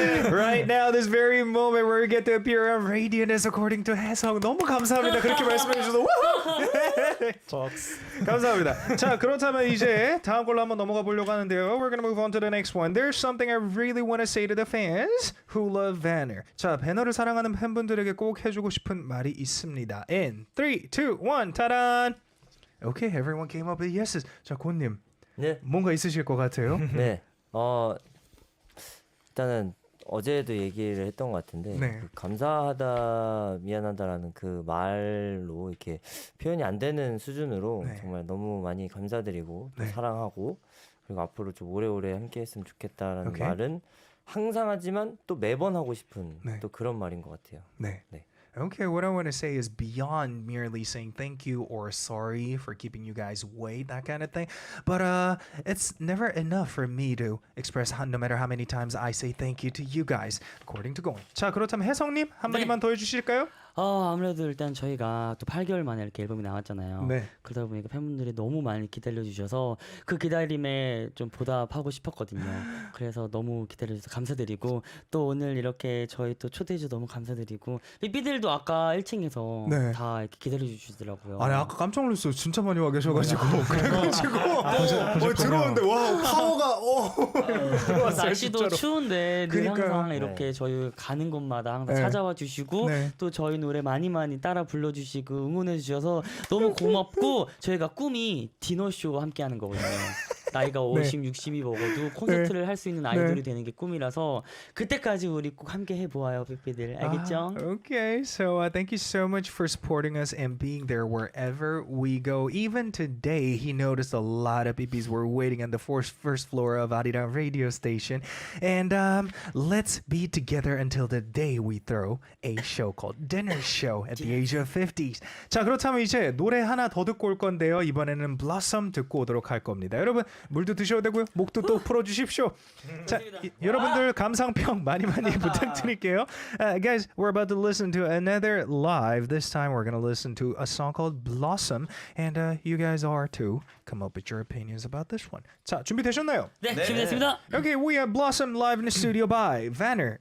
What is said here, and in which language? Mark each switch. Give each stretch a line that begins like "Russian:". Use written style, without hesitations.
English: Right now, this very moment where we get to appear on Radiantness according to 해성.
Korean: 너무 감사합니다. 그렇게 말씀해 주셔서 감사합니다. 자, 그렇다면 이제 다음 걸로 한번 넘어가 보려고 하는데요.
English: We're gonna move on to the next one. There's something I really want to say to the fans who love Banner.
Korean: 자, 배너를 사랑하는 팬분들에게 꼭 해주고 싶은 말이 있습니다.
English: In 3, 2, 1, 타란. Okay, everyone came up with yeses.
Korean: 자, 고님 네. 뭔가 있으실 것 같아요. 네. 일단은 어제도 얘기를 했던 것 같은데 네. 그 감사하다 미안하다라는 그 말로 이렇게 표현이 안 되는 수준으로 네. 정말 너무 많이 감사드리고 또 네. 사랑하고 그리고 앞으로 좀 오래오래 함께했으면 좋겠다라는 오케이. 말은 항상 하지만 또 매번 하고 싶은 네. 또 그런 말인 것 같아요. 네. 네.
English: Okay, what I want to say is beyond merely saying thank you or sorry for keeping you guys wait, that kind of thing. But it's never enough for me to express no matter how many times I say thank you to you guys, according to Goin.
Korean: 자, 그렇다면 혜성님 한마디만 더 해주실까요? 아무래도 일단 저희가 또 8개월 만에 이렇게 앨범이 나왔잖아요. 네. 그러다 보니까 팬분들이 너무 많이 기다려주셔서 그 기다림에 좀 보답하고 싶었거든요. 그래서 너무 기다려주셔서 감사드리고 또 오늘 이렇게 저희 또 초대해주셔서 너무 감사드리고 삐삐들도 아까 1층에서 네. 다 이렇게 기다려주시더라고요. 아니 아까 깜짝 놀랐어요. 진짜 많이 와 계셔가지고 그래가지고 들어오는데 와 파워가 날씨도 추운데 늘 그러니까요. 항상 이렇게 저희 가는 곳마다 항상 네. 찾아와 주시고 네. 또 저희 노래 많이 따라 불러주시고 응원해 주셔서 너무 고맙고 저희가 꿈이 디너쇼 함께 하는 거거든요. 나이가 50, 60이 먹어도 콘서트를 할 수 있는 아이돌이 되는 게 꿈이라서 그때까지 우리 꼭 함께 해보아요, 삐삐들. 알겠죠?
English: Okay, so thank you so much for supporting us and being there wherever we go. Even today, he noticed a lot of BBs were waiting on the first floor of Arirang radio station. And let's be together until the day we throw a show called Dinner Show at the age of 50s.
Korean: 자, 그렇다면 이제 노래 하나 더 듣고 올 건데요. 이번에는 Blossom 듣고 오도록 할 겁니다. 여러분, 물도 드셔도 되고요. 목도 또 풀어주십시오. 자, 여러분들 감상평 많이 부탁드릴게요.
English: Guys, we're about to listen to another live. This time we're going to listen to a song called Blossom. And you guys are too. Come up with your opinions about this one.
Korean: 자, 준비되셨나요? 네, 준비됐습니다.
English: Okay, we have Blossom live in the studio by Vanner.